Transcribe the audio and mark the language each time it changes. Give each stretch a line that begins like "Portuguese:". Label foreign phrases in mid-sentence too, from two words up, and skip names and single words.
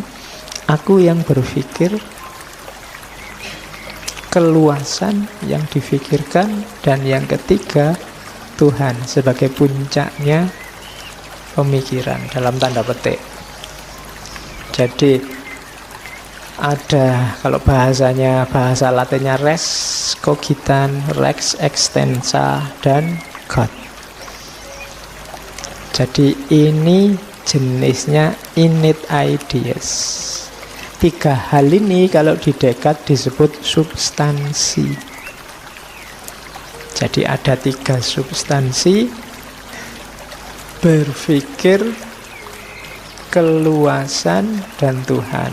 Indonesian: Aku yang berpikir, keluasan yang difikirkan, dan yang ketiga Tuhan sebagai puncaknya pemikiran dalam tanda petik. Jadi ada, kalau bahasanya, bahasa Latinnya
Latin: res cogitan, lex extensa,
Indonesian: dan God. Jadi ini jenisnya
English: innate ideas.
Indonesian: 3 hal ini kalau di Descartes disebut substansi. Jadi ada 3 substansi: berpikir, keluasan, dan Tuhan.